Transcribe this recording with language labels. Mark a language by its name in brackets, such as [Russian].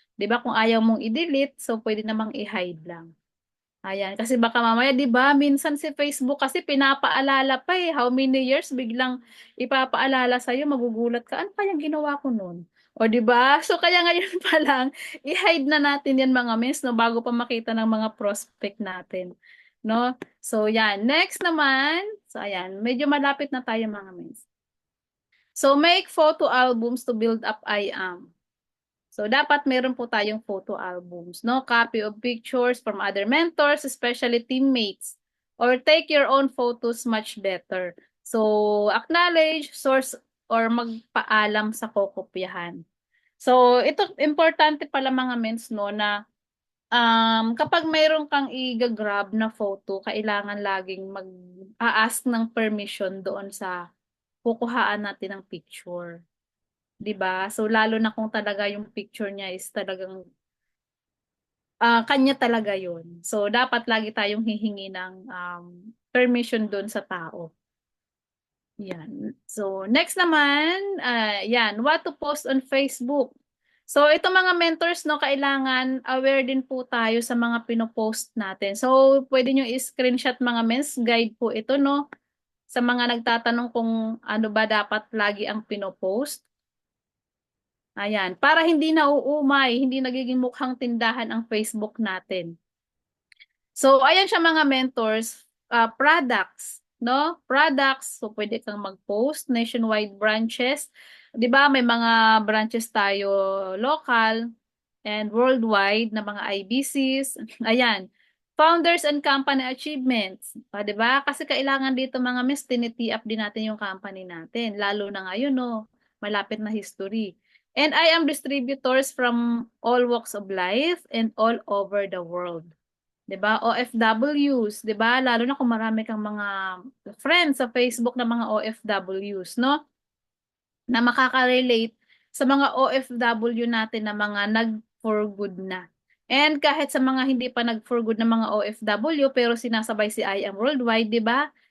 [Filipino] 'Di ba? Kung ayaw mong i-delete, so pwede namang i-hide lang. Ayan, kasi baka mamaya, 'di ba, minsan si Facebook kasi pinapaalala pa [English] how many years [Filipino] biglang ipapaalala sa iyo, magugulat ka, ano kayang ginawa ko noon? O 'di ba? So kaya ngayon pa lang, i-hide na natin 'yan mga miss, no, bago pa makita ng mga prospect natin, no? So yan, next naman, so ayan, medyo malapit na tayo mga miss. [English] So make photo albums to build up IAM. So, [Filipino] dapat meron po tayong photo albums, no? [English] Copy of pictures from other mentors, especially teammates. Or take your own photos much better. So, acknowledge, source, or [Filipino] magpaalam sa kokopyahan. So, ito, importante pala mga mens, no, na kapag mayroon kang i-grab na photo, kailangan laging mag-ask ng permission doon sa kukuhaan natin ng picture. 'Di ba? So lalo na kung talaga yung picture niya is talagang kanya talaga 'yon. So dapat lagi tayong hihingi ng permission doon sa tao. Yan. [English] So next naman, yan, what to post on Facebook. [Filipino] So ito mga mentors, no, kailangan aware din po tayo sa mga pinopost natin. So pwede nyo i-screenshot mga mens, guide po ito, no, sa mga nagtatanong kung ano ba dapat lagi ang pinopost. Ayan, para hindi nauumay, hindi nagiging mukhang tindahan ang Facebook natin. So, ayan siya mga mentors, products, no? [English] Products, so [Filipino] pwede kang mag-post, [English] nationwide branches. [Filipino] 'Di ba, may mga branches tayo [English] local and worldwide [Filipino] na mga IBCs. Ayan. [English] Founders and company achievements. [Filipino] 'Di ba? Kasi kailangan dito mga miss, tiniti-up din natin yung company natin. Lalo na ngayon, no? Malapit na history. [English] And I am distributors from all walks of life and all over the world. [Filipino] 'Di ba? OFWs, 'di ba? Lalo na kung marami kang mga friends sa Facebook na mga OFWs, no? Na makaka-relate sa mga OFW natin na mga nag-for good na. And kahit sa mga hindi pa nag-for good na mga OFW pero sinasabay si I Am Worldwide, 'di ba?